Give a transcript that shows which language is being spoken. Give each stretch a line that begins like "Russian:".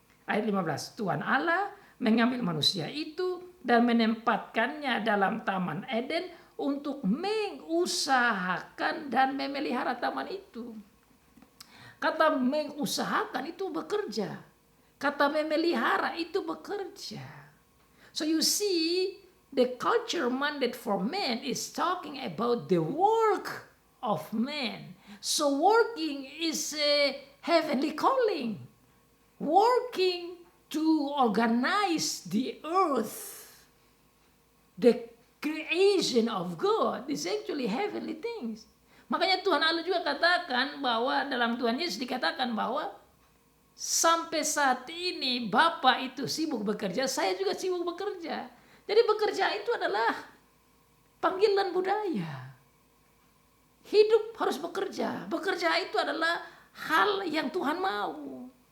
Indonesian: Ayat 15, Tuhan Allah mengambil manusia itu dan menempatkannya dalam Taman Eden untuk mengusahakan dan memelihara taman itu. Kata mengusahakan itu bekerja. Kata memelihara itu bekerja.
English: So you see, the culture mandate for man is talking about the work of man. So working is a heavenly calling. Working to organize the earth. The creation of God is actually heavenly things.
Indonesian: Makanya Tuhan Allah juga katakan bahwa dalam Tuhan Yesus dikatakan bahwa sampai saat ini Bapa itu sibuk bekerja, saya juga sibuk bekerja. Jadi bekerja itu adalah panggilan budaya. Hidup harus bekerja. Bekerja itu adalah hal yang Tuhan mau.